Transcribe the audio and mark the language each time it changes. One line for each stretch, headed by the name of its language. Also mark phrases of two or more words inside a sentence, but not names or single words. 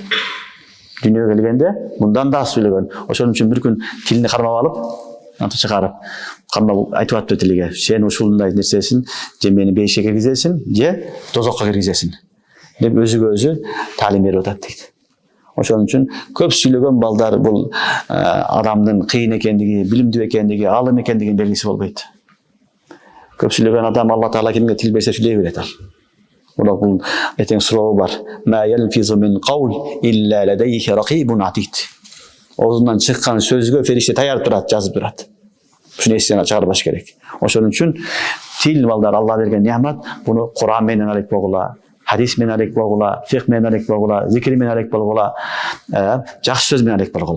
Kyrgyz: Дүйнөгө келгенде мындан да аз сүйлөгөн. Ошон үчүн бир күн тилини кармап алып, антып чыгарып, кармап айтып атты тилиге, сен ушундай нерсесин же мени бейишке киргизесиң, же тозокко киргизесиң деп өзүгө өзү таалим берип атат дейт. Ошон үчүн көп сүйлөгөн балдар бул адамдын кыйын экендиги, билимдүү экендиги, алым экендигинин белгиси болбойт. Көп сүйлөгөн адам Алла Таала кимге тил берсе сүйлөй берет ал. Бул этең суроо бар.
Arabic: ما يلفظ من قول إلا لديه رقيب عتيد.
Kyrgyz: Оозунан чыккан сөзгө фериште таяр турат, жазып турат. Ушуну эстен чыгарбаш керек. Ошон үчүн тил балдар Алла берген неамат, буну Куран менен алек болгула, хадис менен алек болгула, фикх менен алек болгула, зикир менен алек болгула, жакшы сөз менен алек болгула.